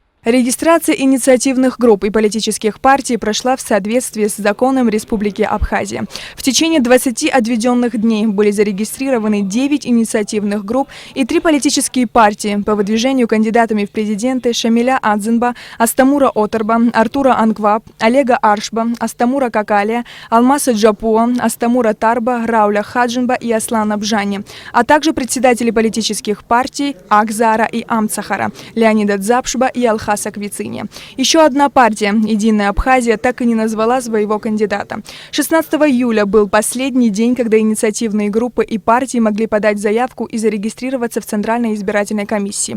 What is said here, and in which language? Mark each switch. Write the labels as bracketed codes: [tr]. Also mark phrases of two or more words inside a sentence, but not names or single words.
[ru] Регистрация инициативных групп и политических партий прошла в соответствии с законом Республики Абхазия. В течение 20 отведенных дней были зарегистрированы 9 инициативных групп и 3 политические партии по выдвижению кандидатами в президенты Шамиля Адзинба, Астамура Отарба, Артура Ангваб, Олега Аршба, Астамура Какалия, Алмаса Джапуа, Астамура Тарба, Рауля Хаджинба и Аслана Бжани, а также председатели политических партий Акзара и Амцахара, Леонида Дзапшба и Алхаса Квицине. Еще одна партия, «Единая Абхазия», так и не назвала своего кандидата. 16 июля был последний день, когда инициативные группы и партии могли подать заявку и зарегистрироваться в Центральной избирательной комиссии.